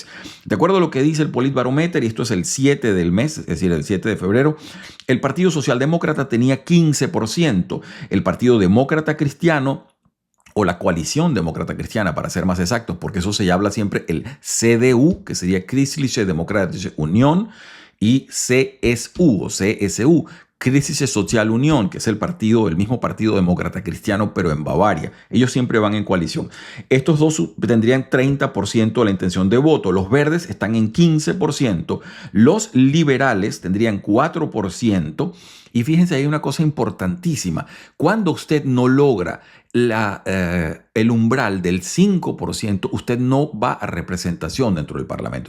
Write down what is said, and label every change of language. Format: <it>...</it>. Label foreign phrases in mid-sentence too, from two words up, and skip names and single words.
<es>De acuerdo a lo que dice el Politbarometer, y esto es el 7 del mes, es decir, el 7 de febrero, el Partido Socialdemócrata tenía 15%, el Partido Demócrata Cristiano, o la coalición demócrata cristiana, para ser más exactos, porque eso se habla siempre el CDU, que sería Christliche Demokratische Union, y CSU o CSU, Christliche Soziale Union, que es el mismo partido demócrata cristiano, pero en Bavaria. Ellos siempre van en coalición. Estos dos tendrían 30% de la intención de voto. Los verdes están en 15%. Los liberales tendrían 4%. Y fíjense, hay una cosa importantísima. Cuando usted no logra el umbral del 5%, usted no va a representación dentro del Parlamento.</es>